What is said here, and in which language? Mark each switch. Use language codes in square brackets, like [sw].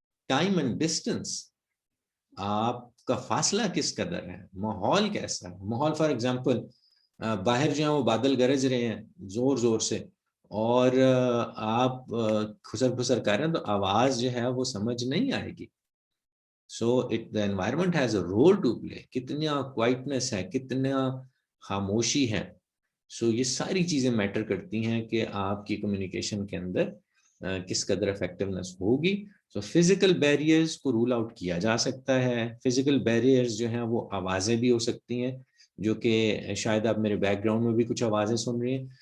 [ur] Time and distance, آپ کا فاصلہ کس قدر ہے، ماحول کیسا ہے. ماحول فار ایگزامپل باہر جو ہیں وہ بادل گرج رہے ہیں زور زور سے، اور آپ خسر پھسر کر رہے ہیں تو آواز جو ہے وہ سمجھ نہیں آئے گی. [en] So the environment has a role to play. [ur] کتنا کوائٹنس ہے، کتنا خاموشی ہے. سو یہ ساری چیزیں میٹر کرتی ہیں کہ آپ کی کمیونیکیشن کے اندر کس قدر افیکٹونیس ہوگی. سو فزیکل بیریئرز کو رول آؤٹ کیا جا سکتا ہے. فزیکل بیریئرز جو ہیں وہ آوازیں بھی ہو سکتی ہیں، جو کہ شاید آپ میرے بیک گراؤنڈ میں بھی کچھ آوازیں سن رہی ہیں.